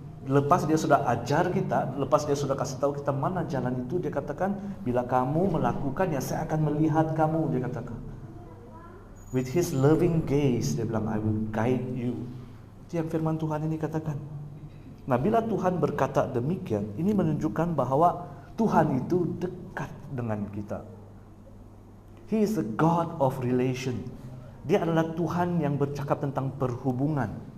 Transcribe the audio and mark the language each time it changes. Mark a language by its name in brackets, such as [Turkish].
[Malay] Lepas dia sudah ajar kita, lepas dia sudah kasih tahu kita mana jalan itu, dia katakan, bila kamu melakukannya, saya akan melihat kamu, dia katakan. [English] With his loving gaze, [Malay] dia bilang, [English] I will guide you. [Malay] Itu yang firman Tuhan ini katakan. Nah, bila Tuhan berkata demikian, ini menunjukkan bahwa Tuhan itu dekat dengan kita. [English] He is a God of relation. [Malay] Dia adalah Tuhan yang bercakap tentang perhubungan.